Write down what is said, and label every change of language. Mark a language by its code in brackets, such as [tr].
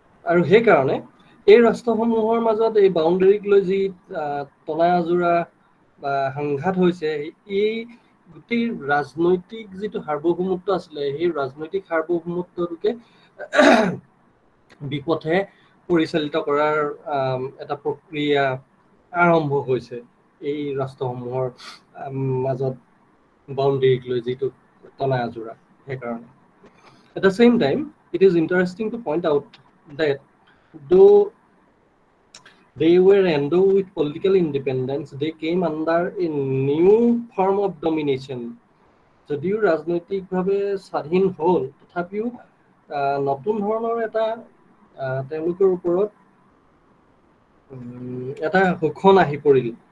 [as] আৰু সেইকাৰণে এই ৰাষ্ট্ৰসমূহৰ মাজত এই বাউণ্ডেৰীক লৈ যি টনা আজোৰা বা সংঘাত হৈছে, এই গোটেই ৰাজনৈতিক যিটো সাৰ্বভৌমত্ব আছিলে, সেই ৰাজনৈতিক সাৰ্বভৌমত্বটোকে বিপথে পৰিচালিত কৰাৰ এটা প্ৰক্ৰিয়া আৰম্ভ হৈছে এই ৰাষ্ট্ৰসমূহৰ মাজত বাউণ্ডেৰীক লৈ যিটো টনা আজোৰা। [en] সেইকাৰণে at the same time it is interesting to point out that though they were endowed with political independence, they came under a new form of domination. [as] যদিও ৰাজনৈতিকভাৱে স্বাধীন হ'ল, তথাপিও নতুন ধৰণৰ এটা তেওঁলোকৰ ওপৰত এটা শোষণ আহি পৰিল।